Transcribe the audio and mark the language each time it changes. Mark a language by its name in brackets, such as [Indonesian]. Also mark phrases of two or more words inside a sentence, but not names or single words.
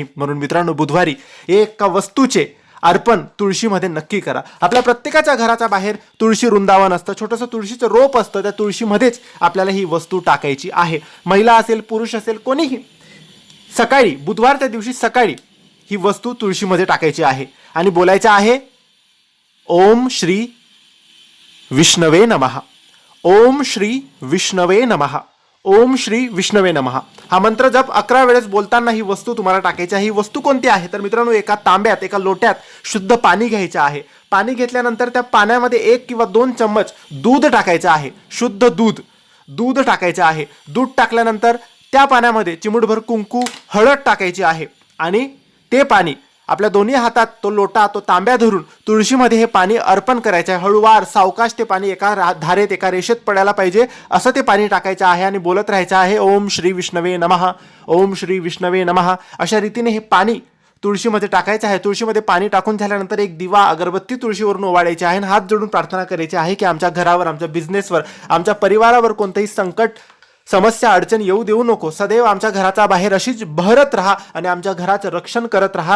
[Marathi] म्हणून मित्रांनो, बुधवारी एका वस्तूचे अर्पण तुळशीमध्ये नक्की करा. आपल्या प्रत्येकाच्या घराच्या बाहेर तुळशी वृंदावन असतं, छोटंसं तुळशीचं रोप असतं. त्या तुळशीमध्येच आपल्याला ही वस्तू टाकायची आहे. महिला असेल, पुरुष असेल, कोणीही सकाळी, बुधवारच्या दिवशी सकाळी ही वस्तू तुळशीमध्ये टाकायची आहे आणि बोलायचं आहे, [Sanskrit] ओम श्री विष्णवे नमः, ओम श्री विष्णवे नमः, ओम श्री विष्णवे नमः. [Marathi] हा मंत्र जप 11 वेळेस बोलताना ही वस्तू तुम्हाला टाकायची आहे. ही वस्तू कोणती आहे तर मित्रांनो, एका तांब्यात, एका लोट्यात शुद्ध पाणी घ्यायचं आहे. पाणी घेतल्यानंतर त्या पाण्यामध्ये 1 किंवा 2 चम्मच दूध टाकायचं आहे. शुद्ध दूध टाकायचं आहे. दूध टाकल्यानंतर त्या पाण्यामध्ये चिमूटभर कुंकू, हळद टाकायची आहे आणि ते पाणी आपल्या दोन्ही हातात, तो लोटा, तो तांब्या धरून तुळशीमध्ये हे पाणी अर्पण करायचं आहे. हळूवार, सावकाश ते पाणी एका धारेत, एका रेषेत पडायला पाहिजे असं ते पाणी टाकायचं आहे आणि बोलत राहायचं आहे, [Sanskrit] ओम श्री विष्णवे नमः, ओम श्री विष्णवे नमः. [Marathi] अशा रीतीने हे पाणी तुळशीमध्ये टाकायचं आहे. तुळशीमध्ये पाणी टाकून झाल्यानंतर एक दिवा, अगरबत्ती तुळशीवरून ओवाळायची आहे आणि हात जोडून प्रार्थना करायची आहे की आमच्या घरावर, आमच्या बिझनेसवर, आमच्या परिवारावर कोणतंही संकट, समस्या, अडचण येऊ देऊ नको. सदैव आमच्या घराचा बाहेर अशीच बहरत राहा आणि आमच्या घराचं रक्षण करत राहा.